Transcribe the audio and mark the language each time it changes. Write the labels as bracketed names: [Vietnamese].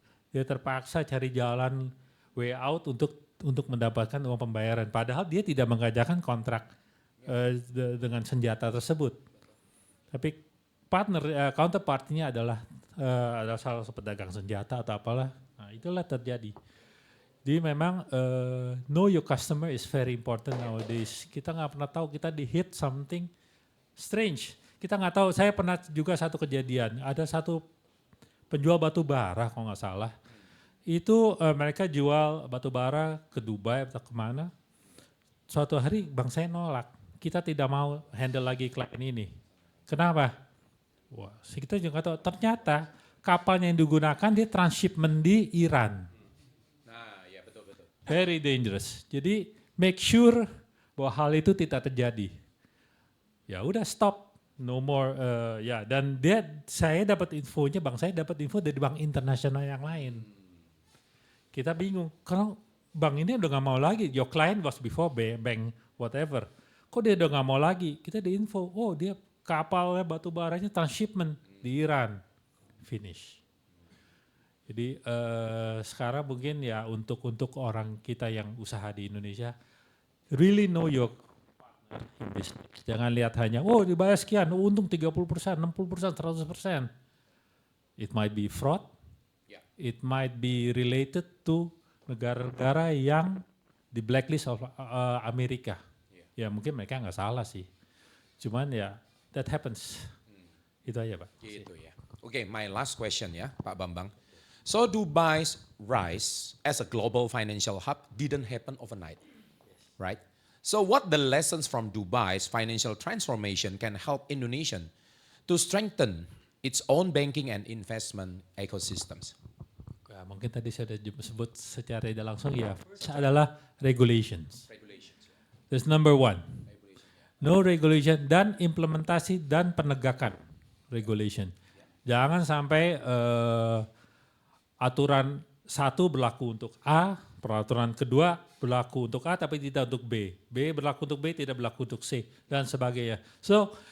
[Indonesian] Dia terpaksa cari jalan way out untuk mendapatkan uang pembayaran. Padahal dia tidak mengajarkan kontrak dengan senjata tersebut. Tapi counterpartnya adalah salah satu pedagang senjata atau apalah. Nah itulah terjadi. Jadi memang [English] know your customer is very important nowadays. [Indonesian] Kita nggak pernah tahu, kita di hit something strange. Kita nggak tahu, saya pernah juga satu kejadian, ada satu penjual batu bara kalau nggak salah. Itu mereka jual batu bara ke Dubai atau kemana. Suatu hari bank saya nolak, kita tidak mau handle lagi klien ini. Kenapa? Wah, kita juga nggak tahu, ternyata kapalnya yang digunakan dia transshipment di Iran. [English] Very dangerous. [Indonesian] Jadi [English] make sure [Indonesian] bahwa hal itu tidak terjadi. Ya udah [English] stop, no more. [Indonesian] Ya dan saya dapat infonya, bank saya dapat info dari bank internasional yang lain. Kita bingung, kalau bank ini udah nggak mau lagi. [English] Your client was before bank whatever. [Indonesian] Kok dia udah nggak mau lagi? Kita diinfo, oh dia kapalnya batu baranya transshipment di Iran, finish. Jadi sekarang mungkin ya untuk orang kita yang usaha di Indonesia, [English] really know your partner in business. [Indonesian] Jangan lihat hanya, oh dibayar sekian, untung 30%, 60%, 100%. [English] It might be fraud, it might be related to [Indonesian] negara-negara yang di blacklist [English] of Amerika. [Indonesian] Ya mungkin mereka nggak salah sih, cuman ya [English] that happens. [Indonesian] Itu aja Pak. Gitu ya. Oke, [English] my last question [Indonesian] ya Pak Bambang. [English] So Dubai's rise as a global financial hub didn't happen overnight, right? So what the lessons from Dubai's financial transformation can help Indonesia to strengthen its own banking and investment ecosystems? [Indonesian] Ya, mungkin tadi saya sudah sebut secara tidak langsung ya. [English] First [Indonesian] adalah [English] regulations. That's number one. [Indonesian] No regulation dan implementasi dan penegakan regulation. Jangan sampai aturan satu berlaku untuk A, peraturan kedua berlaku untuk A tapi tidak untuk B. B berlaku untuk B, tidak berlaku untuk C, dan sebagainya. So,